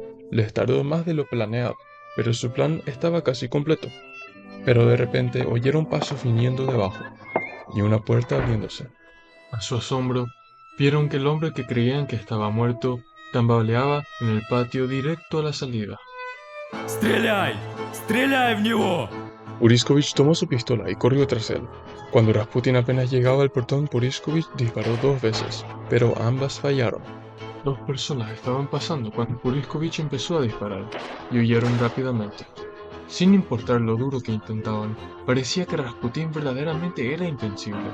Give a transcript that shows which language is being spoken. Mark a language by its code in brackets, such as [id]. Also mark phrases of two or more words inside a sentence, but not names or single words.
[es] Les tardó más de lo planeado, pero su plan estaba casi completo. Pero de repente oyeron pasos viniendo debajo y una puerta abriéndose. A su asombro, vieron que el hombre que creían que estaba muerto tambaleaba en el patio directo a la salida. [ru] Стреляй! Стреляй в него! [es] Puriskovich tomó su pistola y corrió tras él. Cuando Rasputin apenas llegaba al portón, Puriskovich disparó 2 veces, pero ambas fallaron. 2 personas estaban pasando cuando Puriskovich empezó a disparar y huyeron rápidamente. Sin importar lo duro que intentaban, parecía que Rasputin verdaderamente era invencible.